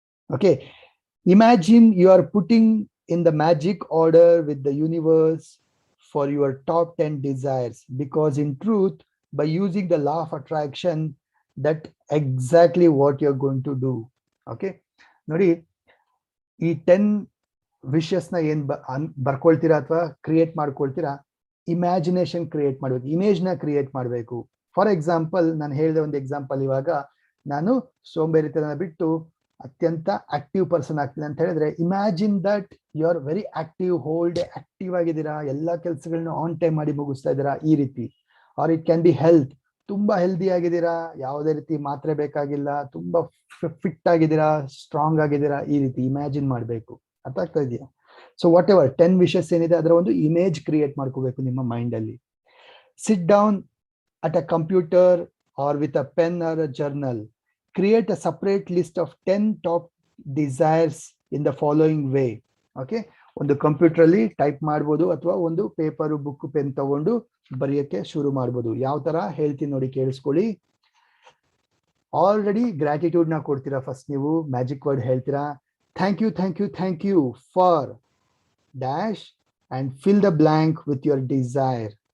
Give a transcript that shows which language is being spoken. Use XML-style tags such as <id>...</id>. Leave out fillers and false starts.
<en>Okay, imagine you are putting in the magic order with the universe for your top 10 desires, because in truth, by using the law of attraction, that exactly what you're going to do.</en> <kn>Okay, ನೋಡಿ, ಈ 10 wishes ನ ಏನ್ ಬರ್ಕೊಳ್ತೀರಾ ಅಥವಾ create ಮಾಡ್ಕೊಳ್ತೀರಾ, imagination create ಮಾಡ್ಬೇಕು, image ನ create ಮಾಡ್ಬೇಕು. For example, ನಾನು ಹೇಳಿದ ಒಂದು ಎಕ್ಸಾಂಪಲ್, ಇವಾಗ ನಾನು ಸೋಂಬೇರಿತನ ಬಿಟ್ಟು ಅತ್ಯಂತ ಆಕ್ಟಿವ್ ಪರ್ಸನ್ ಆಗ್ತೀನಿ ಅಂತ ಹೇಳಿದ್ರೆ,</kn> <en>imagine that you are very active,</en> <kn>whole day active ಆಗಿದ್ದೀರಾ, ಎಲ್ಲಾ ಕೆಲಸಗಳನ್ನ ಆನ್ ಟೈಮ್ ಮಾಡಿ ಮುಗಿಸ್ತಾ ಇದ್ದೀರಾ, ಈ ರೀತಿ.</kn> <en>are it can be health,</en> <kn>ತುಂಬಾ ಹೆಲ್ದಿ ಆಗಿದ್ದೀರಾ, ಯಾವುದೇ ರೀತಿ ಮಾತ್ರೆ ಬೇಕಾಗಿಲ್ಲ, ತುಂಬಾ ಫಿಟ್ ಆಗಿದ್ದೀರಾ, ಸ್ಟ್ರಾಂಗ್ ಆಗಿದ್ದೀರಾ, ಈ ರೀತಿ ಇಮ್ಯಾಜಿನ್ ಮಾಡ್ಬೇಕು. ಅರ್ಥ ಆಗ್ತಾ ಇದೆಯಾ? ಸೊ ವಾಟ್ ಎವರ್ 10 ವಿಷಸ್ ಏನಿದೆ ಅದರ ಒಂದು ಇಮೇಜ್ ಕ್ರಿಯೇಟ್ ಮಾಡ್ಕೋಬೇಕು ನಿಮ್ಮ ಮೈಂಡ್ ಅಲ್ಲಿ.</kn> <en>Sit down at a computer or with a pen or a journal. Create a separate list of 10 top desires in the following way.</en> <kn>Okay, ಒಂದು computer ಅಲ್ಲಿ type ಮಾಡ್ಬೋದು ಅಥವಾ ಒಂದು ಪೇಪರ್, ಬುಕ್, ಪೆನ್ ತಗೊಂಡು ಬರೆಯಕ್ಕೆ ಶುರು ಮಾಡ್ಬೋದು. ಯಾವ ತರ ಹೇಳ್ತೀನಿ ನೋಡಿ, ಕೇಳಿಸ್ಕೊಳ್ಳಿ. ಆಲ್ರೆಡಿ ಗ್ರಾಟಿಟ್ಯೂಡ್ ನ ಕೊಡ್ತೀರಾ.</kn> <en>first</en> <kn>ನೀವು ಮ್ಯಾಜಿಕ್ ವರ್ಡ್ ಹೇಳ್ತೀರಾ,</kn> <en>Thank you for dash and fill the blank with your desire.</en>